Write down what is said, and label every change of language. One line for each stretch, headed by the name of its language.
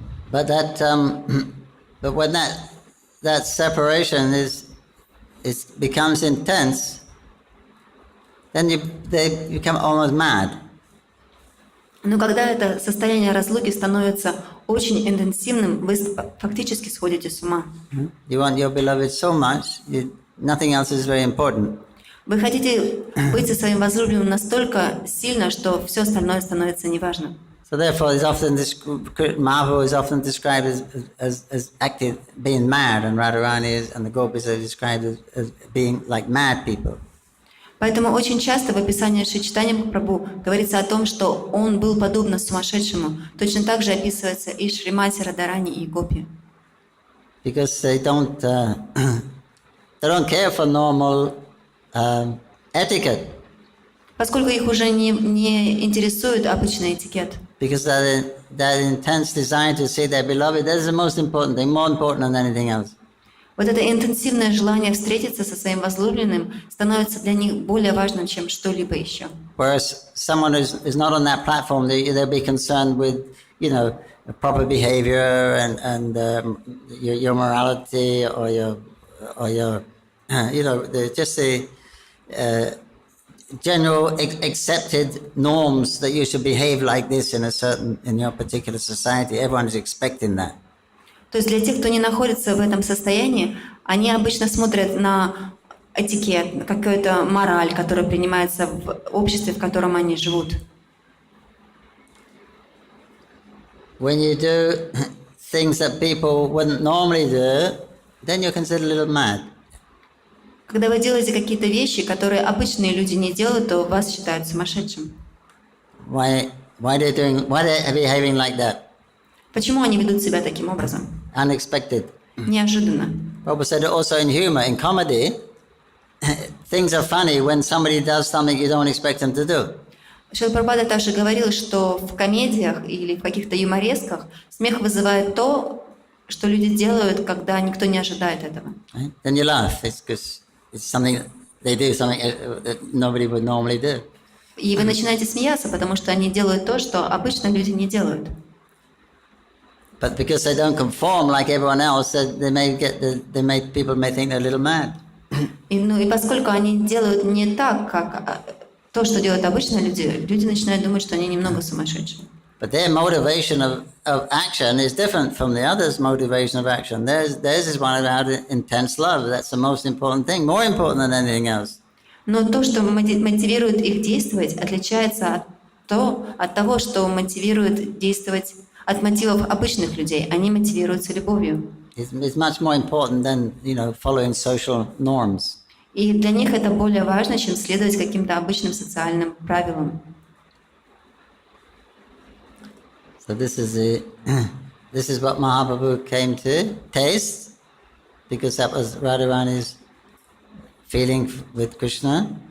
English: But when that separation becomes intense, then they become almost mad.
Russian: Но когда это состояние разлуки становится очень интенсивным, вы фактически сходите с ума.
English: You want your beloved so much, nothing else is very important.
Russian: Вы хотите быть со своим возлюбленным настолько сильно, что все остальное становится неважным.
English: So therefore, Mahaprabhu is often described as acting, being mad, and Radharani and the gopis are described as being like mad people.
Russian: Поэтому очень часто в описании Шри Чайтаньи Махапрабху говорится о том, что он был подобно сумасшедшему. Точно так же описывается и Шримати Радharani и гопи.
English: Because they don't care for normal etiquette.
Russian: Поскольку их уже не интересует обычный этикет.
English: Because that intense desire to see their beloved, that is the most important thing, more important than anything else.
Russian: Вот это интенсивное желание встретиться со своим возлюбленным становится для них более важным, чем что-либо еще.
English: Whereas someone is not on that platform, they'll be concerned with, proper behavior and your morality or your just the general accepted norms that you should behave like this in your particular society. Everyone is expecting that.
Russian: То есть для тех, кто не находится в этом состоянии, они обычно смотрят на этикет, на какую-то мораль, которая принимается в обществе, в котором они живут.
English: When you do things that people wouldn't normally do, then you're considered a little mad.
Russian: Когда вы делаете какие-то вещи, которые обычные люди не делают, то вас считают сумасшедшим.
English: Why they're behaving like that?
Russian: Почему они ведут себя таким образом?
English: Unexpected.
Russian: Неожиданно.
English: Prabhu said it also in humor, in comedy, things are funny when somebody does something you don't expect them to do.
Russian: Шрила Прабхупада также говорил, что в комедиях или в каких-то юморесках смех вызывает то, что люди делают, когда никто не ожидает этого.
English: Right? Then you laugh. It's because it's something they do, something that nobody would normally do.
Russian: И вы начинаете смеяться, потому что они делают то, что обычно люди не делают.
English: But because they don't conform like everyone else, people may think they're a little mad.
Russian: И поскольку они делают не так, как то, что делают обычные люди, люди начинают думать, что они немного сумасшедшие.
English: But their motivation of action is different from the others' motivation of action. Theirs is one about intense love. That's the most important thing, more important than anything else.
Russian: Но то, что мотивирует их действовать, отличается от того, что мотивирует действовать от мотивов обычных людей. Они мотивируются любовью.
English: It's much more important than, following social norms.
Russian: И для них это более важно, чем следовать каким-то обычным социальным правилам.
English: So this is what Mahaprabhu came to taste, because that was Radharani's feeling with Krishna.